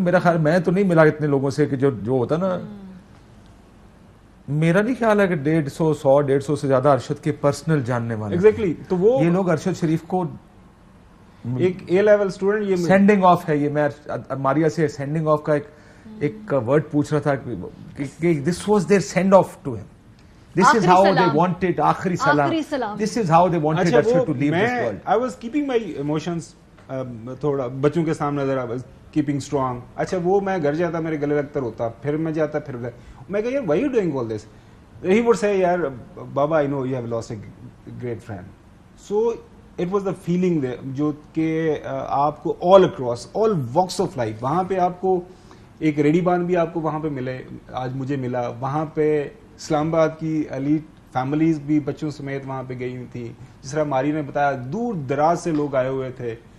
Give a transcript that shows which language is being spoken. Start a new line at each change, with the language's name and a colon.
Urdu: میرا خیال, میں تو نہیں ملا اتنے لوگوں سے کہ جو ہوتا نا, میرا نہیں خیال ہے کہ 150 سے زیادہ ارشد کے پرسنل جاننے والے. ایگزیکٹلی, تو وہ یہ لوگ ارشد شریف کو ایک اے لیول اسٹوڈنٹ, یہ سینڈنگ آف ہے. یہ میں ماریا سے سینڈنگ آف کا ایک ورڈ پوچھ رہا تھا کہ
English: This was their send off to him. This is how they wanted
Urdu: آخری سلام.
English: This is how they wanted Arshad to leave this world. I was keeping my emotions
Urdu: تھوڑا بچوں کے سامنے ذرا
English: keeping strong.
Urdu: اچھا وہ میں گھر جاتا, میرے گلے لگتا ہوتا, پھر میں جاتا, پھر میں کہا یار
English: why you doing all this? He would say
Urdu: یار بابا
English: I know you have lost a great friend. So it was the feeling there,
Urdu: جو کہ آپ کو
English: all across all walks of life,
Urdu: وہاں پہ آپ کو ایک ریڈی بان بھی آپ کو وہاں پہ ملے, آج مجھے ملا. وہاں پہ اسلام آباد کی ایلیٹ فیملیز بھی بچوں سمیت وہاں پہ گئی ہوئی تھی. جس طرح ماری نے بتایا, دور دراز سے لوگ آئے ہوئے تھے.